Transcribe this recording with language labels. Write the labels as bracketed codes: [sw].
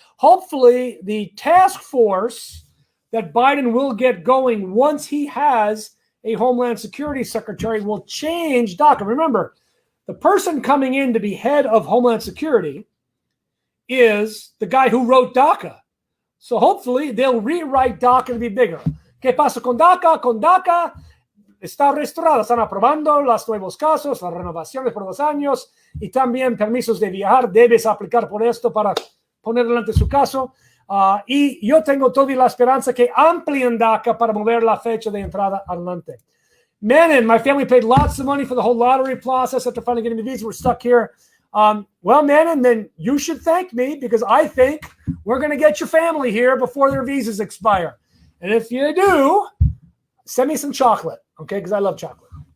[en] Hopefully, the task force that Biden will get going once he has a Homeland Security Secretary will change DACA. Remember, the person coming in to be head of Homeland Security is the guy who wrote DACA. So hopefully, they'll rewrite DACA to be bigger. [es] ¿Qué pasa con DACA? Con DACA está restaurada. Están aprobando los nuevos casos, las renovaciones por 2 años y también permisos de viajar. Debes aplicar por esto para poner delante su caso. Y yo tengo toda la esperanza que amplíen DACA para mover la fecha de entrada adelante. [en] Manon, my family paid lots of money for the whole lottery process after finally getting the visa. We're stuck here. Well, Manon, then you should thank me because I think we're going to get your family here before their visas expire. And if you do, send me some chocolate, okay? Because I love chocolate.